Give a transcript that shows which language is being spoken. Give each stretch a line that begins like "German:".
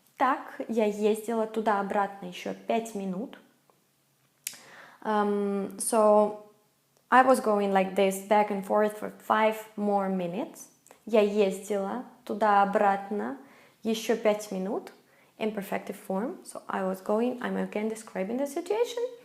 Russian: Так, я ездила туда-обратно еще 5 минут.
English: So I was going like this back and forth for 5 more minutes.
Russian: Я ездила туда-обратно еще 5 минут.
English: Imperfective form. So I was going, I'm again describing the situation.